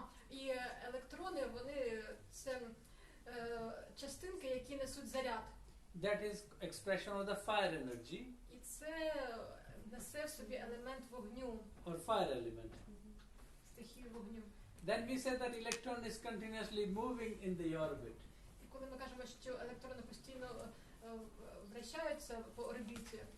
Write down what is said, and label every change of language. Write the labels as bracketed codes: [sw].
[uk] І електрони, вони це частинки, які несуть заряд. [en] That is expression of the fire energy [uk] І це несе в собі елемент вогню, [en] or fire element. [uk] стихію вогню. [en] Then we say that electron is continuously moving in the orbit. [uk] І коли ми кажемо, що електрони постійно вращаються по орбіті,